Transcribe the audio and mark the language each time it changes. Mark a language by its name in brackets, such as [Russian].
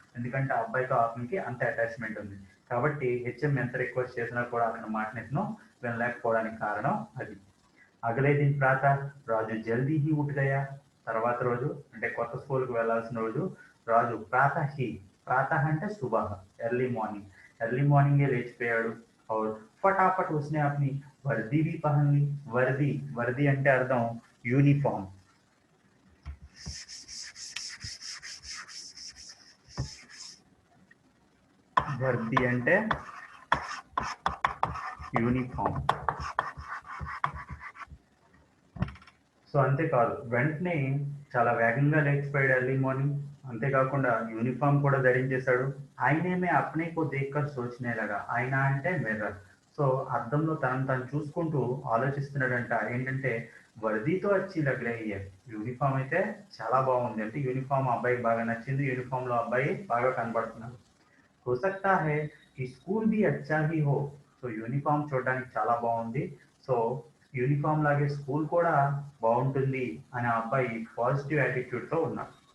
[Telugu] ఎందుకంటే ఆ అబ్బాయితో అతనికి అంత అటాచ్మెంట్ ఉంది. కాబట్టి హెచ్ఎం ఎంత రిక్వెస్ట్ చేసినా కూడా అతని మాటని ఇతను వినలేకపోవడానికి కారణం అది. [Hindi] అగలే దిన్ ప్రాతः రాజు జల్దీ హీ ఉఠ్ గయా. [Telugu] తర్వాత రోజు అంటే కొత్త స్కూల్కి వెళ్ళాల్సిన రోజు రాజు ప్రాతः అంటే సుబహ, ఎర్లీ మార్నింగ్, ఎర్లీ మార్నింగే లేచిపోయాడు. [Hindi] और फटाफट उसने अपनी वर्दी भी पहन ली. [Telugu] वर्दी, वर्दी అంటే అర్థం యూనిఫామ్. వర్ది అంటే యూనిఫామ్. సో అంతేకాదు, వెంటనే చాలా వేగంగా లేచిపోయాడు ఎర్లీ మార్నింగ్. అంతేకాకుండా యూనిఫామ్ కూడా ధరించేశాడు. [Hindi] ఆయనేమే అప్నే కో దేక్కర్ సోచనే లగా. [Telugu] ఆయన అంటే మిర్రర్. సో అద్దంలో తనను తను చూసుకుంటూ ఆలోచిస్తున్నాడంట. ఏంటంటే [Hindi] వర్దీతో వచ్చి లగ్ రహీ హై, [Telugu] యూనిఫామ్ అయితే చాలా బాగుంది, అంటే యూనిఫామ్ అబ్బాయికి బాగా నచ్చింది, యూనిఫామ్ లో అబ్బాయి బాగా కనబడుతున్నాడు. [Hindi] हो सकता है कि स्कूल भी अच्छा ही हो. [Telugu] సో యూనిఫామ్ చూడడానికి చాలా బాగుంది, సో యూనిఫామ్ లాగే స్కూల్ కూడా బాగుంటుంది అని ఆ అబ్బాయి పాజిటివ్ యాటిట్యూడ్ తో ఉన్నాడు.